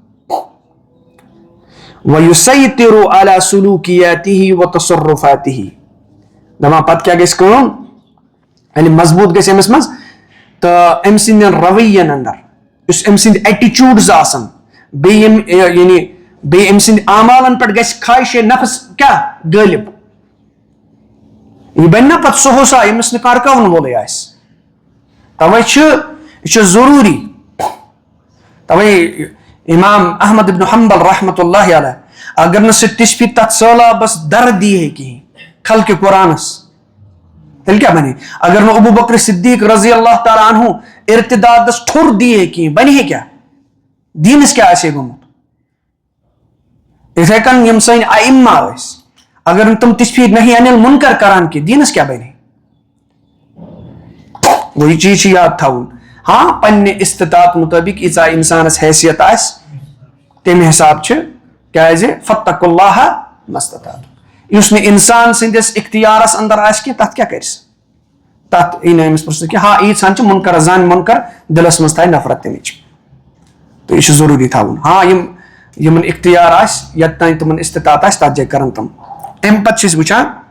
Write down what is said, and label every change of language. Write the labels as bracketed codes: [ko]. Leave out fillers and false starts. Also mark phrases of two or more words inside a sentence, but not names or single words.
[ar] ویسیطر علی سلوکیاتہ وتصرفاتہ [ks] دپان پتہٕ کیاہ گژھِ کٲم ییٚلہِ مضبوٗط گژھِ أمِس منٛز تہٕ أمۍ سٕنٛدٮ۪ن رویین اندر یُس أمۍ سٕنٛدۍ ایٹِچوٗڈٕز آسن بیٚیہِ أمۍ سٕنٛدِ اعمالن پٮ۪ٹھ گژھِ خواہشِ نفس کیاہ غٲلب یہِ بنہِ نا پتہٕ سُہ ہوسا ییٚمِس نہٕ کانٛہہ رُکاوُن وولُے آسہِ توے چھُ یہِ چھُ ضروٗری توے امام احمد ابن حنبل [ar] رحمۃ اللہ علیہ [ks] اگر نہٕ سُہ تِژھ پھِرِ تتھ سہلابس در دی ہے کِہیٖنۍ خلقہِ قرآنس تیٚلہِ کیاہ بنہِ اگر نہٕ ابو بکر صدیق [ar] رضی اللہ تعالیٰ عنہ [ks] ارتدادس ٹھوٚر دی ہے کِہیٖنۍ بنہِ ہے کیاہ دیٖنس کیاہ آسہِ ہے گوٚمُت یِتھے کٔنۍ یِم سٲنۍ ائمہ ٲسۍ اگر نہٕ تِم تِژھ پھِرِ نہیں انل منکر کران کینٛہہ دیٖنس کیاہ بنہِ گوٚو یہِ چیٖز چھُ یاد تھاوُن ہاں پننہِ استطاعت مطٲبق ییٖژاہ انسانس حیثیت آسہِ تمہِ حساب چھِ کیازِ [ar] فاتقوا اللہ مستطعتم [ks] یُس نہٕ انسان سٕنٛدِس اختیارس اندر آسہِ کینٛہہ تتھ کیاہ کرِ سُہ تتھ یی نہٕ أمِس پرژھنہٕ کینٛہہ ہاں ییٖژہن چھِ منکر زانہِ منکر دلس منٛز تھایہِ نفرت تمِچ تہٕ یہِ چھُ ضروٗری تھاوُن ہاں یِمن اختیار آسہِ یتھ تانۍ تِمن استطاعت آسہِ تتھ جایہِ کرن تِم امہِ پتہٕ چھِ أسۍ وٕچھان